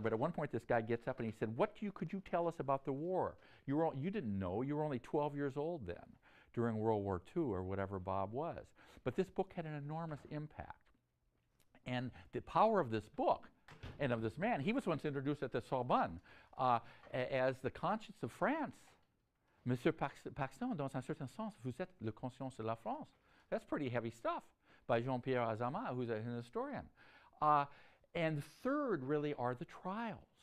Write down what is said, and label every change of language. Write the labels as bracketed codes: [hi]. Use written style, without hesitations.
[en] But at one point, this guy gets up and he said, could you tell us about the war? You didn't know. You were only 12 years old then, during World War II or whatever Bob was. But this book had an enormous impact. And the power of this book and of this man, he was once introduced at the Sorbonne as the conscience of France. [fr] Monsieur Paxton, dans un certain sens, vous êtes le conscience de la France. [en] That's pretty heavy stuff by Jean-Pierre Azama, who's an historian. And third really are the trials.